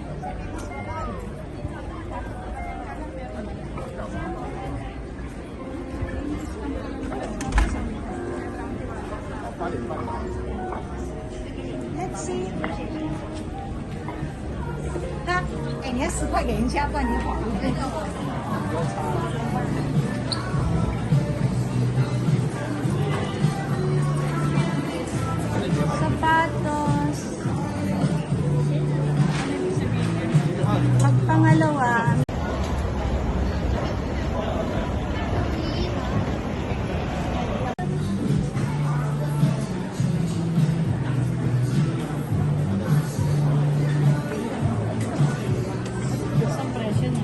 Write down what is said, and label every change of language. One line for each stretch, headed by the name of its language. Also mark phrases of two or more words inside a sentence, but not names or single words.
English: Let's see.
Chinese: 给人家10块，给人家半年好一点。
Filipino: Sapatos. Pagpangalawa, Isang presyo na.